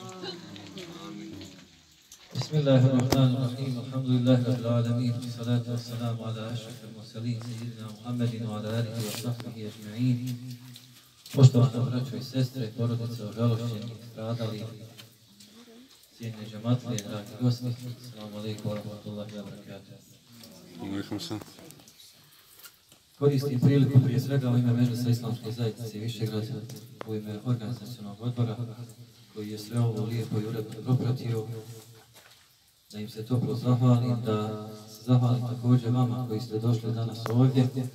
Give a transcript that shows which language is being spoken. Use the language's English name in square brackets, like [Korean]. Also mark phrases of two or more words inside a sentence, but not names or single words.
[Arabic] بسم الله الرحمن الرحيم. الحمد لله رب العالمين. الصلاة والسلام على أشرف المرسلين سيدنا محمد وعلى آله وصحبه أجمعين. [Bosnian] Poštovana braćo i sestre, porodice ožalošćenih, stradalih, cijenjene džematlije, dragi gosti, [Arabic] السلام عليكم ورحمة الله وبركاته. [Bosnian] Koristim priliku prije svega u ime Medžlisa Islamske zajednice Višegrad, u ime organizacionog odbora koji je sve ovo lijepo i uredno propratio, da im se toplo zahvalim, da se zahvalim također vama koji ste došli danas ovdje.